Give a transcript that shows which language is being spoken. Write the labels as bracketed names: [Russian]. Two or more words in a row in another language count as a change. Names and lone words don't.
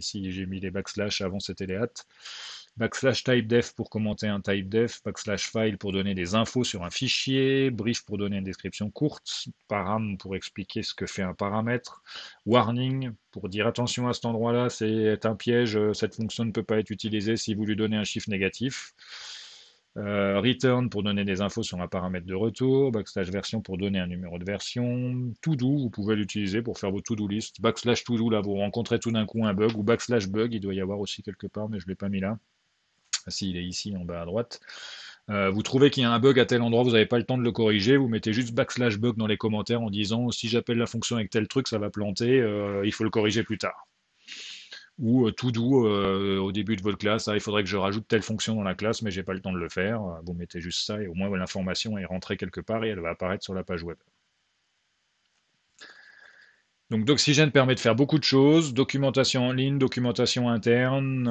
[French] Ici j'ai mis les backslash, avant c'était les at. [English] Backslash typedef [French] pour commenter un typedef, [English] backslash file [French] pour donner des infos sur un fichier, brief pour donner une description courte, param pour expliquer ce que fait un paramètre, warning pour dire attention à cet endroit-là, c'est un piège, cette fonction ne peut pas être utilisée si vous lui donnez un chiffre négatif. Return pour donner des infos sur un paramètre de retour, [English] backslash version [French] pour donner un numéro de version, [English] to do, [French] vous pouvez l'utiliser pour faire vos [English] to-do list, backslash to do, [French] là vous rencontrez tout d'un coup un bug, ou [English] backslash bug, [French] il doit y avoir aussi quelque part, mais je ne l'ai pas mis là. Ah, si, il est ici en bas à droite. Vous trouvez qu'il y a un bug à tel endroit, vous n'avez pas le temps de le corriger, vous mettez juste [English] backslash bug [French] dans les commentaires en disant si j'appelle la fonction avec tel truc, ça va planter, il faut le corriger plus tard. Ou [English] to do [French] au début de votre classe, il faudrait que je rajoute telle fonction dans la classe, mais j'ai pas le temps de le faire. Vous mettez juste ça et au moins l'information est rentrée quelque part et elle va apparaître sur la page web. Donc Doxygène permet de faire beaucoup de choses, documentation en ligne, documentation interne.